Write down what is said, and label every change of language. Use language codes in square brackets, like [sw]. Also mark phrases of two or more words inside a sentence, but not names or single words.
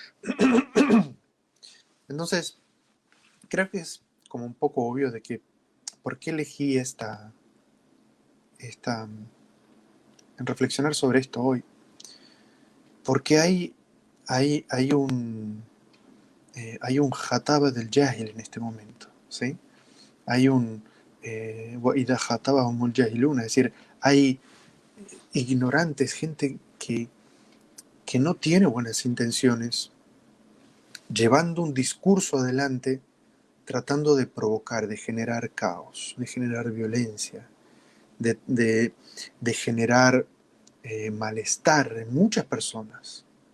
[es] Entonces, creo que es como un poco obvio de que, ¿por qué elegí en reflexionar sobre esto hoy? Porque hay un jataba del jahil en este momento, ¿sí? Hay un [ar] وَإِذَا خَاطَبَهُمُ الْجَاهِلُونَ, [es] es decir, hay ignorantes, gente que no tiene buenas intenciones, llevando un discurso adelante, tratando de provocar, de generar caos, de generar violencia, de generar malestar en muchas personas.